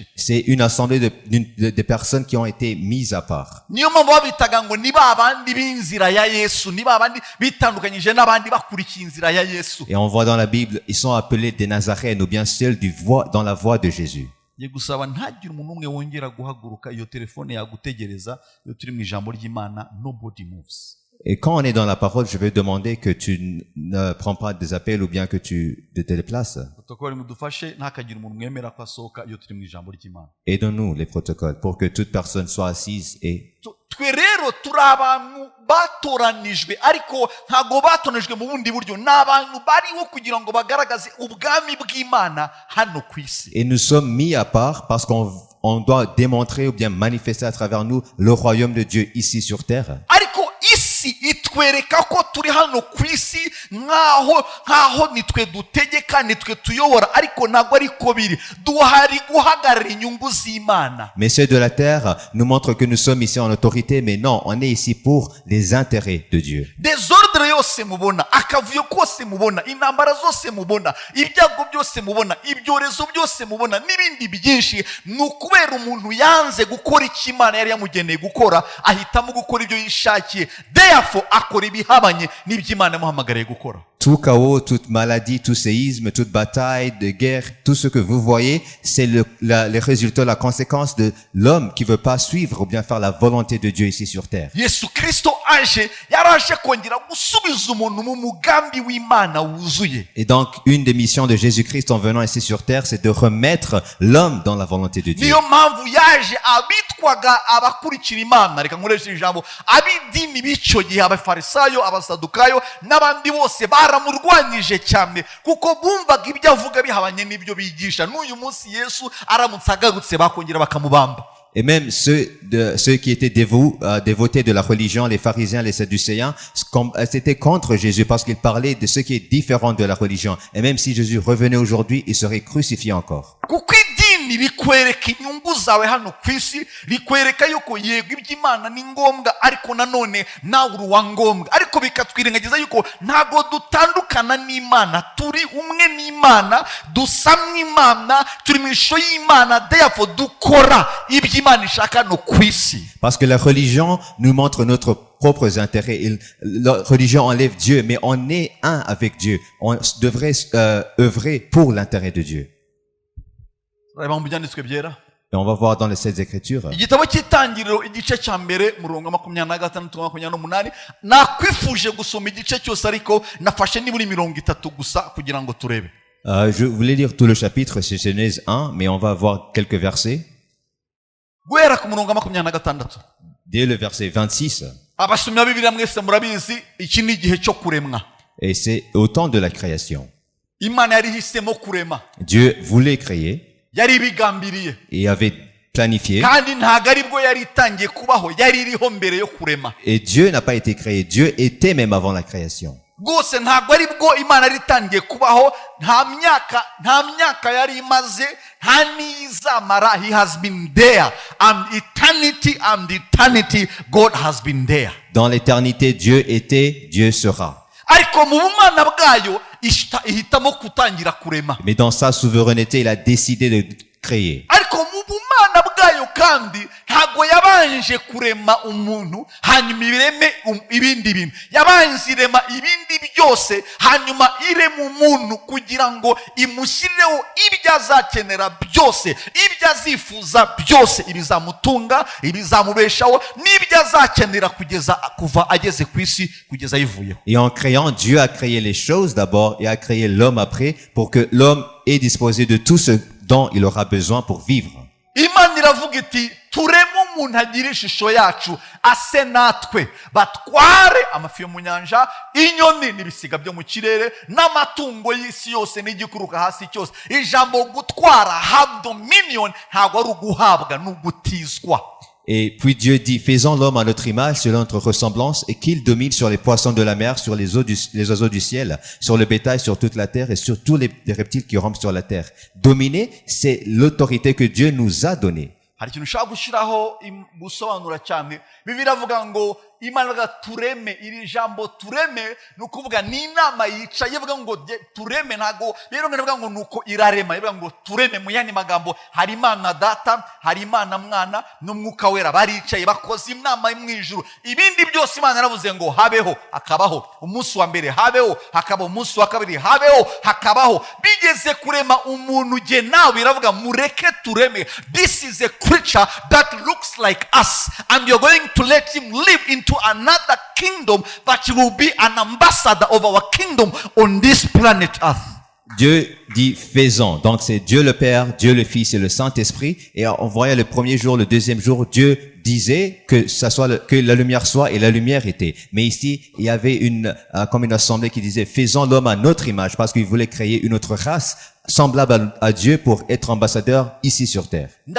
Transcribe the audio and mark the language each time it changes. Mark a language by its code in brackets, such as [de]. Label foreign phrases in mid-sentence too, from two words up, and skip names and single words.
[fr] C'est une assemblée de personnes qui ont été mises à part. [rw] Niyo mpamvu babitaga ngo ni babandi b'inzira ya Yesu, ni babandi bitandukanyije n'abandi bakurikiye inzira ya Yesu. [fr] Et on voit dans la Bible, ils sont appelés des Nazaréens, ou bien ceux dans la voie de Jésus. [rw] Yegusaba ntagire umuntu umwe wongera guhaguruka iyo telefone yagutegereza iyo turi mu ijambo ry'Imana, [en] nobody moves. [fr] Et quand on est dans la parole, je vais demander que tu ne prends pas des appels ou bien que tu te déplaces. Aidons-nous les protocoles pour que toute personne soit assise et [rw] batoranijwe, ariko ntago batoranijwe mu bundi buryo, n'abantu bariho kugira ngo bagaragaze ubwami bw'Imana hano ku isi. [fr] Et nous sommes mis à part parce qu'on doit démontrer ou bien manifester à travers nous le royaume de Dieu ici sur terre. [rw] Ariko isi itwereka ko turi hano ku isi nkaho nitwe dutegeka, nitwe tuyobora, ariko ntago ariko biri, duhari guhagarara inyungu z'Imana. [fr] Mais ceux de la terre nous montrent que nous sommes ici en autorité, mais non, on est ici pour les intérêts de Dieu. [rw] Desordre yose mubona, akavuyo kose mubona, intambara zose mubona, ibyago byose mubona, ibyorezo byose mubona, n'ibindi byinshi, n'ukubera umuntu yanze gukora icyo Imana yari yamugeneye gukora, ahitamo gukora ibyo yishakiye, therefore akora ibihabanye n'ibyo Imana yamuhamagariye gukora. [fr] Tout chaos, toute maladie, tout séisme, toute bataille de guerre, tout ce que vous voyez, c'est les résultats, la conséquence de l'homme qui veut pas suivre ou bien faire la volonté de Dieu ici sur terre. [rw] Yesu Kristo aje yaraje kongera gusubiza umuntu mu mugambi w'Imana wuzuye. [fr] Et donc, une des missions de Jésus-Christ en venant ici sur terre, c'est de remettre l'homme dans la volonté de Dieu. [rw] Niyo mpamvu yaje abitwaga abakurikira Imana, reka nkoreshe ijambo abidini b'icyo gihe, abafarisayo, abasadukayo n'abandi bose baramurwanyije cyane kuko bumvaga ibyo avuga bihabanye n'ibyo bigisha. N'uyu munsi Yesu aramutse agarutse bakongera bakamubamba. [fr] Et même ceux qui étaient dévotés de la religion, les pharisiens, les sadducéens, c'était contre Jésus parce qu'il parlait de ce qui est différent de la religion. Et même si Jésus revenait aujourd'hui, il serait crucifié encore. [rw] kuko idini rikwereka inyungu zawe hano ku isi, rikwereka yuko yego iby'Imana ni ngombwa ariko nanone nawe uri uwa ngombwa, ariko bikatwirengagiza yuko ntago dutandukana n'Imana, turi umwe n'Imana, dusa n'Imana, turi mu ishusho y'Imana, therefore dukora iby'Imana ishaka no ku isi. [fr] Parce que la religion nous montre notre propres intérêts. La religion enlève Dieu, mais on est un avec Dieu. On devrait œuvrer pour l'intérêt de Dieu. [rw] Reba mu byanditswe byera. [fr] Et on va voir dans les Saintes Écritures. [rw] Igitabo cy'Itangiriro igice cya mbere murongo 26-28 nakwifuje gusoma igice cyose ariko nafashe niburi 30 gusa kugira ngo turebe. [fr] Je voulais lire tout le chapitre, c'est Genèse 1, mais on va voir quelques versets. [rw] Guhera ku murongo 26. [fr] Dès le verset 26. [rw] Abasomyi b'Bibiliya mwese murabizi iki ni igihe cyo kuremwa. [fr] Et c'est au temps de la création. [rw] Imana yari hisemo kurema. [fr] Dieu voulait créer. [rw] Yari bigambiriye. [fr] Et avait planifié. [rw] Kandi ntago aribwo yari itangiye kubaho, yari iriho mbere yo kurema. [fr] Et Dieu n'a pas été créé. Dieu était même avant la création. [rw] Gose ntago aribwo Imana yari itangiye kubaho, nta myaka yari imaze, nta nizamara. [en] He has been there. And eternity God has been there. [fr] Dans l'éternité, Dieu était, Dieu sera. [rw] Ariko mu bumana bwayo ihitamo kutangira kurema. [fr] Mais dans sa souveraineté, il a décidé de créer. [rw] Ariko mu bumana bwayo kandi ntago yabanje kurema umuntu hanyuma ireme ibindi bintu. Yabanje irema ibindi byose hanyuma irema umuntu kugira ngo imushyireho ibyo azakenera byose, ibyo azifuza byose, ibizamutunga, ibizamubeshaho, n'ibyo azakenera kugeza kuva ageze ku isi kugeza yivuyeho. [fr] Et en créant, Dieu a créé les choses d'abord et a créé l'homme après pour que l'homme ait disposé de tout ce dont il aura besoin pour vivre. [rw] Imana iravuga iti tureme umuntu agira ishusho yacu ase natwe, batware amafi yo mu nyanja, inyoni n'ibisiga byo mu kirere, n'amatungo y'isi yose n'igikuruka hasi cyose. Ijambo gutwara, [en] have dominion, [rw] ntabwo ari uguhabwa, ni ugutizwa. [fr] Et puis Dieu dit, faisons l'homme à notre image, selon notre ressemblance, et qu'il domine sur les poissons de la mer, sur les oiseaux du ciel, sur le bétail, sur toute la terre, et sur tous les reptiles qui rampent sur la terre. Dominer, c'est l'autorité que Dieu nous a donnée. [rw] Hari ikintu ushaka gushyiraho gusobanura cyane. Bibiliya avuga ngo Imana tureme, iri jambo tureme ni ukuvuga ni inama yicaye ivuga ngo tureme, ntago rero ngira ngo nuko irarema, ivuga ngo tureme. Mu yandi magambo, hari Imana Data, hari Imana Mwana n'Umwuka Wera, baricaye bakoze inama mu ijuru. Ibindi byose Imana yaravuze ngo habeho, hakabaho. Umunsi wa mbere habeho, hakabaho. Umunsi wa kabiri habeho, hakabaho. Bigeze kurema umuntu je nawe iravuga mureke tureme. [en] This is a creature that looks like us, and you're going to let him live into another kingdom, that he will be an ambassador of our kingdom on this planet Earth. [fr] Dieu dit faisons. Donc c'est Dieu le Père, Dieu le Fils et le Saint-Esprit. Et on voyait le premier jour, le deuxième jour, Dieu disait que ça soit que la lumière soit, et la lumière était. Mais ici, il y avait comme une assemblée qui disait faisons l'homme à notre image, parce qu'il voulait créer une autre race semblable à Dieu pour être ambassadeur ici sur terre.